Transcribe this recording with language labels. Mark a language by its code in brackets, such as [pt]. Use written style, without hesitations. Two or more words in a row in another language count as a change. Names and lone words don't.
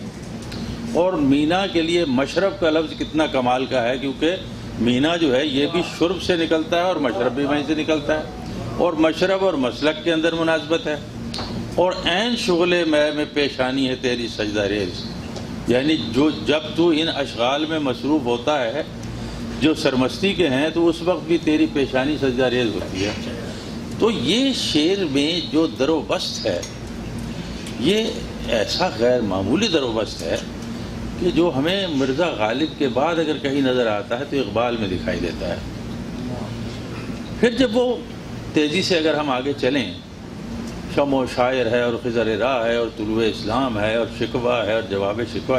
[ur] اور مینا کے لیے مشرب کا لفظ کتنا کمال کا ہے، کیونکہ مینا جو ہے یہ بھی شرب سے نکلتا ہے اور مشرب بھی وہیں سے نکلتا ہے، اور مشرب اور مسلک کے اندر مناسبت ہے. اور عین شغل میں پیشانی ہے تیری سجدہ ریز، یعنی جب تو ان اشغال میں مصروف ہوتا ہے جو سرمستی کے ہیں تو اس وقت بھی تیری پیشانی سجدہ ریز ہوتی ہے. تو یہ شعر میں جو در و بست ہے یہ ایسا غیر معمولی در و بست ہے کہ جو ہمیں مرزا غالب کے بعد اگر کہیں نظر آتا ہے تو اقبال میں دکھائی دیتا ہے. پھر جب وہ تیزی سے اگر ہم آگے چلیں، شم و شاعر ہے اور خضر راہ ہے اور طلوع اسلام ہے اور شکوہ ہے اور جواب شکوہ.